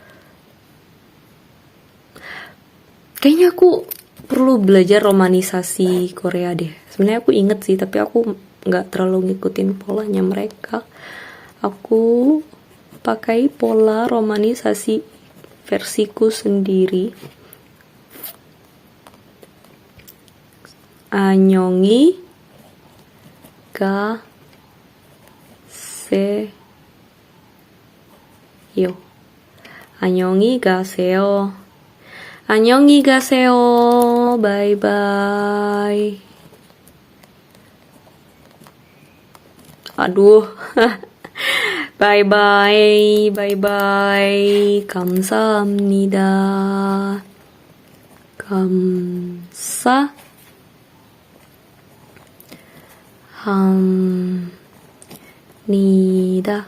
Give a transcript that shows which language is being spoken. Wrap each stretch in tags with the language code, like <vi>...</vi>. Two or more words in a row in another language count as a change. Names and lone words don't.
<id>Kayaknya aku perlu belajar romanisasi Korea deh. Sebenarnya aku inget sih, tapi aku nggak terlalu ngikutin polanya mereka. Aku pakai pola romanisasi versiku sendiri.</id> <ko>안녕히 가세요. 안녕히 가세요. 안녕히 가세요.</ko> <en>Bye bye. Aduh. Bye bye. Bye bye.</en> <ko>감사합니다. 감사합니다.</ko>